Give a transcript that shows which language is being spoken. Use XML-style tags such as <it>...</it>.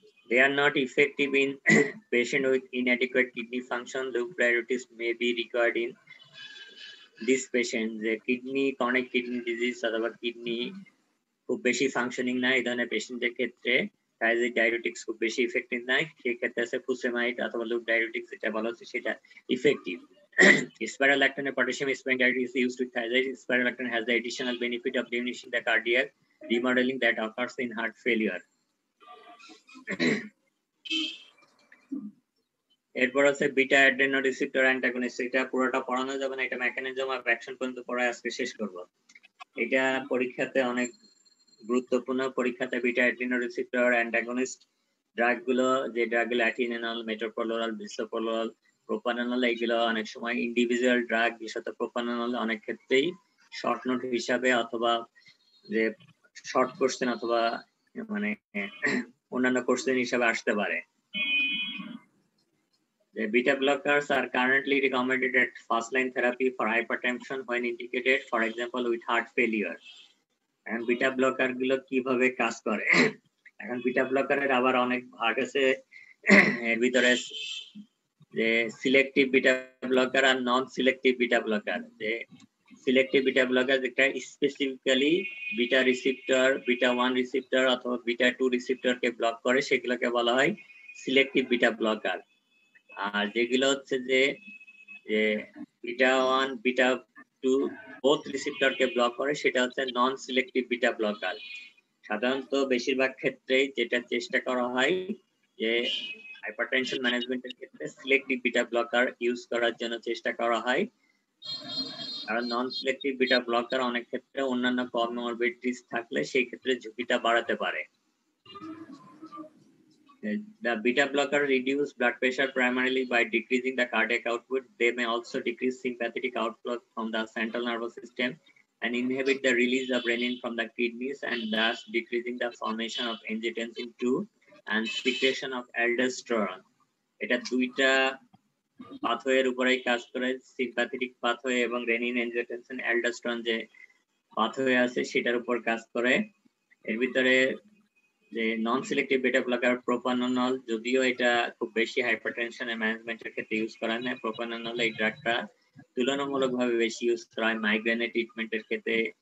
<en>They are not effective in patient with inadequate kidney function. Loop diuretics may be required in this patient. The kidney chronic kidney disease</en> <bn>অথবা kidney খুব বেশি functioning না, এই ধরনের পেশেন্টের ক্ষেত্রে থাইজাইড diuretics খুব বেশি ইফেক্টিভ নাই। সেই ক্ষেত্রে আছে ফুসেমাইড অথবা লুপ ডায়ুরেটিক্স, যেটা বলা হচ্ছে সেটা effective.</bn> <en>Spironolactone and potassium sparing diuretics is used with thiazide. Spironolactone has the additional benefit of diminishing the cardiac remodeling that occurs in heart failure.</en> <bn>এরপর আছে বিটা অ্যাড্রেনোরিসেপ্টর অ্যান্টাগনিস্ট। এটা পুরোটা পড়ানো যাবে না, এটা মেকানিজম অফ অ্যাকশন পর্যন্ত পড়ায় আজকে শেষ করব। এটা পরীক্ষাতে অনেক গুরুত্বপূর্ণ। পরীক্ষাতে বিটা অ্যাড্রেনোরিসেপ্টর অ্যান্টাগনিস্ট ড্রাগগুলো, যে ড্রাগগুলো অ্যাটিনেনল, মেটোপ্রোলোল, বিসোপ্রোলোল, প্রোপানল এগুলো অনেক সময় ইন্ডিভিজুয়াল ড্রাগ, বিশেষত প্রোপানল অনেক ক্ষেত্রেই শর্ট নোট হিসাবে অথবা যে শর্ট কোশ্চেন অথবা মানে অন্যান্য কোশ্চেন হিসাবে আসতে পারে।</bn> <en>The beta blockers are currently recommended at first line therapy for hypertension when indicated, for example, with heart failure. And beta blocker</en> <bn>গুলো কিভাবে কাজ করে? এখন বিটা ব্লকারের আবার অনেক ভাগ আছে, এর ভিতরে যে সিলেক্টিভ বিটা ব্লকার আর নন সিলেক্টিভ বিটা ব্লকার। যে সিলেক্টিভ বিটা ব্লকার যেটা specifically beta receptor, beta 1 receptor অথবা বিটা 2 রিসেপ্টরকে ব্লক করে সেগুলোকে বলা হয় সিলেক্টিভ বিটা ব্লকার। আর যেগুলো হচ্ছে যে বিটা 1 বিটা 2 বোথ রিসেপ্টরকে ব্লক করে সেটা হচ্ছে নন সিলেক্টিভ বিটা ব্লকার। সাধারণত বেশিরভাগ ক্ষেত্রে যেটা চেষ্টা করা হয় যে হাইপারটেনশন ম্যানেজমেন্টের ক্ষেত্রে সিলেক্টিভ বিটা ব্লকার ইউজ করার জন্য চেষ্টা করা হয়, কারণ নন সিলেক্টিভ বিটা ব্লকার অনেক ক্ষেত্রে অন্যান্য কমরবিডিটিস থাকলে সেই ক্ষেত্রে ঝুঁকিটা বাড়াতে পারে।</bn> <en>The beta blocker reduce blood pressure primarily by decreasing the cardiac output. They may also decrease sympathetic outflow from the central nervous system and inhibit the release of renin from the kidneys, and thus decreasing the formation of angiotensin II and secretion of aldosterone.</en> <bn>এটা দুইটা পাথওয়ের উপরেই কাজ করে, sympathetic pathway এবং renin angiotensin aldosterone যে pathway আছে সেটার উপর কাজ করে। এর ভিতরে যে নন সিলেক্টিভ বিটা ব্লকার প্রোপানল, যদিও এটা খুব বেশি হাইপারটেনশনের ম্যানেজমেন্টের ক্ষেত্রে ইউজ করা হয় না, প্রোপানল এই ড্রাগটা তুলনামূলকভাবে বেশি ইউজ করা হয় মাইগ্রেনের ট্রিটমেন্টের ক্ষেত্রে।</bn>